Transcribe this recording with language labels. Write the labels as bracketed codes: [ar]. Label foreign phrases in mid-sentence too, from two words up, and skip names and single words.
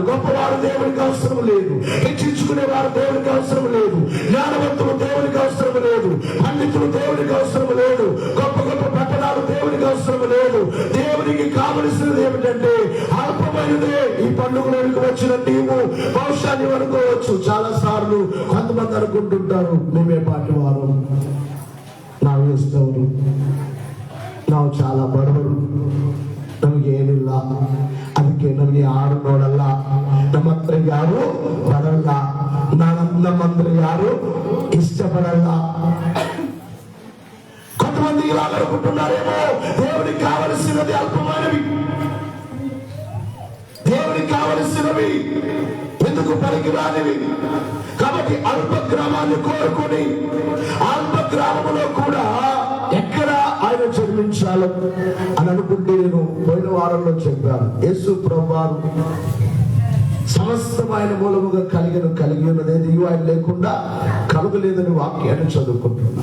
[te] గొప్పవారు దేవునికి అవసరం లేదు, హెచ్చించుకునే వారు దేవునికి అవసరం లేదు, జ్ఞానవంతులు దేవునికి అవసరం లేదు, పండితులు దేవునికి అవసరం లేదు, గొప్ప గొప్ప పట్టణాలు దేవునికి అవసరం లేదు. దేవునికి కావలసినది ఏమిటంటే అల్పమైనదే. ఈ పండుగలోనికి వచ్చిన నీవు బహుశా నీవు అనుకోవచ్చు, చాలా సార్లు కొంతమంది అనుకుంటుంటారు, మేమే పాటి వారు, [kn] ನಾವು ಎಷ್ಟವರು, ನಾವು ಚಾಲ ಬಡವರು, ನಮಗೆ ಏನಿಲ್ಲ, ಅದಕ್ಕೆ ನಮಗೆ ಯಾರು ನೋಡಲ್ಲ, ನಮ್ಮ ಹತ್ರ ಯಾರು ಬರಲ್ಲ, ನಮ್ಮಂದ್ರೆ ಯಾರು ఇష్టపడಲ್ಲ. [te] కొంతమంది ఇలా అనుకుంటున్నారేమో, దేవునికి కావలసినది అల్పమైనవి, దేవునికి కావలసినవి ఎందుకు పనికిరానివి. కాబట్టి అల్ప గ్రామాన్ని కోరుకొని అల్ప గ్రామంలో కూడా ఎక్కడ ఆయన జన్మించాలి అని అనుకుంటే, నేను పోయిన వారంలో చెప్పాను, యేసు ప్రభువారు సమస్తం ఆయన మూలముగా కలిగి ఉన్నది ఆయన లేకుండా కలుగలేదని వాక్యాన్ని చదువుకుంటున్నా.